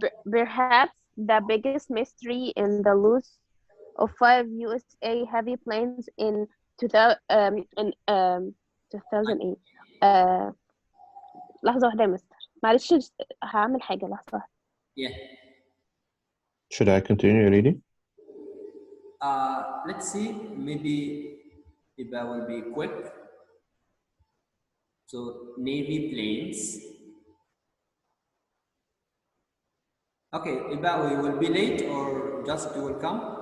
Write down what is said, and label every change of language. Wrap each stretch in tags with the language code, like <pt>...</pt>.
<en>Perhaps the biggest mystery in the loss of 5 USA heavy planes in 2008.</en> <ar>لحظة واحدة يا مستر، معلش هعمل حاجة، لحظة واحدة.</ar> <en>Yeah. Should I continue reading? Let's see, maybe Iba will be quick. So, Navy planes. Okay, Iba, we will be late or just you will come?</en>